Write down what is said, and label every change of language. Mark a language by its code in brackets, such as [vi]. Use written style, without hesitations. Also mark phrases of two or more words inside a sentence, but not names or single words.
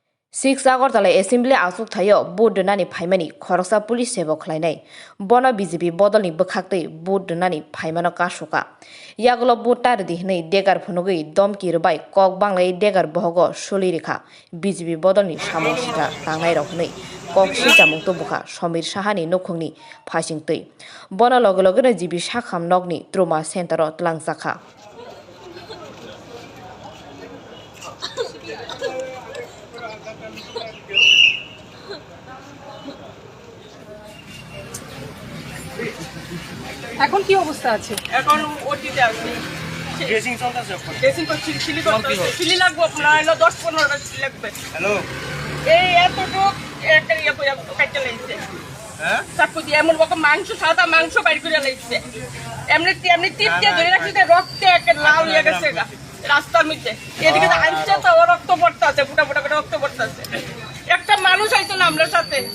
[trp] 6 Agartala Assembly Asuk Thayo Board Nani Paimani Khoroksa Police Sebo Khlainai Bona BJP Bodolni Bokhaktei Board Nani Paimano Kashoka Yaglo Botar Dihnei Degar Phunugui Domki Rubai Kok Banglai Degar Bohogo Solirikha BJP Bodolni Samosita Tangnai Rokhnei Kok Sijamung Tobukha Somir Sahani Nokhungni Phasingtei Bona Logologone Jibi Shakham Nogni [en] Trauma Center [trp] Tlangsakha [bn] এখন কি অবস্থা আছে? এখন ওটিতে আছে ড্রেসিং চলতেছে এখন ড্রেসিং করছি সিলি করতেছে সিলি লাগবে আপনার হলো 10-15টা সিলি লাগবে হ্যালো এই এতটুকু একটা ইয়া করে কাটতে লাইছে হ্যাঁ চাকু দিয়ে এমন রকম মাংস সাদা মাংস বাইর করে লাইছে এমনি টিপ দিয়ে ধরে রাখতে রক্তে একটা লাল হয়ে গেছে রাস্তার মধ্যে এদিকে তো আইছে তো রক্ত পড়তাছে ফুটা ফুটা করে রক্ত পড়তাছে একটা মানুষ আইতো না আমরার সাথে